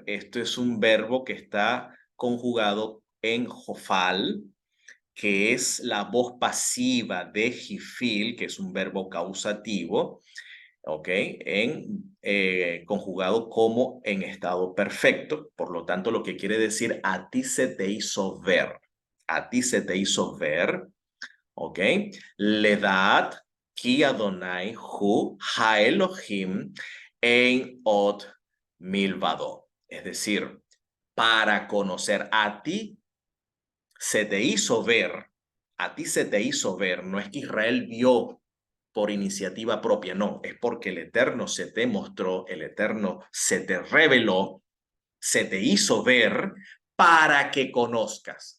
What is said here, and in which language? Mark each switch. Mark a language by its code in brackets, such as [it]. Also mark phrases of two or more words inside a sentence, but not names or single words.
[es] Esto es un verbo que está conjugado en Jofal, que es la voz pasiva de Jifil, que es un verbo causativo, ¿ok? Conjugado como en estado perfecto. Por lo tanto, lo que quiere decir, a ti se te hizo ver. A ti se te hizo ver, ¿ok? [he] לדעת כי יהוה הוא האלהים אין עוד מלבדו. [es] Es decir, para conocer a ti se te hizo ver, a ti se te hizo ver, no es que Israel vio por iniciativa propia, no, es porque el Eterno se te mostró, el Eterno se te reveló, se te hizo ver para que conozcas.